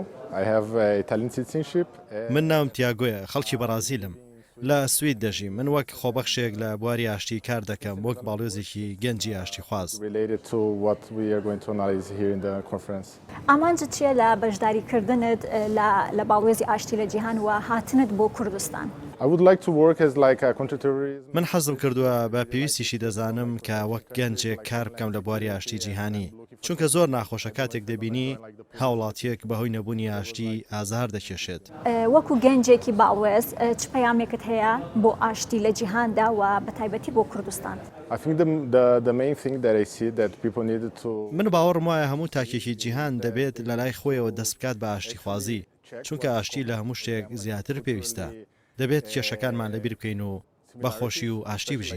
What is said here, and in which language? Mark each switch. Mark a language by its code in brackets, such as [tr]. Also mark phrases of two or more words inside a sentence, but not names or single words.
[en] I have Italian citizenship. [ckb] من ناوم تیاگۆیە خەڵکی بەرازیلم لە سوید دەژیم من وەک خۆبەخشێک لە بواری ئاشتی کار دەکەم وەک باڵێزێکی گەنجی ئاشتی خواز. [en] Related to what we are going to analyze here in the conference. [ckb] ئامانجت چییە لە بەشداریکردنت لە باڵێزی ئاشتی لە جیهان و هاتنت بۆ کوردستان؟ [en] I would like to work as like a counterterrorism. [ckb] من حەزم کردووە بە پێویستیشی دەزانم کە وەک گەنجێک کار بکەم لە بواری ئاشتی جیهانی چونکە زۆر ناخۆشە کاتێک دەبینی هاوڵاتیەک بەهۆی نەبوونی ئاشتی ئازار دەکێشێت. وەکو گەنجێکی باڵێز چ پەیامێکت هەیە بۆ ئاشتی لە جیهاندا و بەتایبەتی بۆ کوردستان؟ [en] I think the main thing that I see that people needed to [ckb] من باوەڕم وایە هەموو تاکێکی جیهان دەبێت لە لای خۆیەوە دەست بکات بە ئاشتی خوازی چونکە ئاشتی لە هەموو شتێک زیاتر پێویستە دەبێت کێشەکانمان لەبیر بکەین و بەخۆشی و ئاشتی بژین.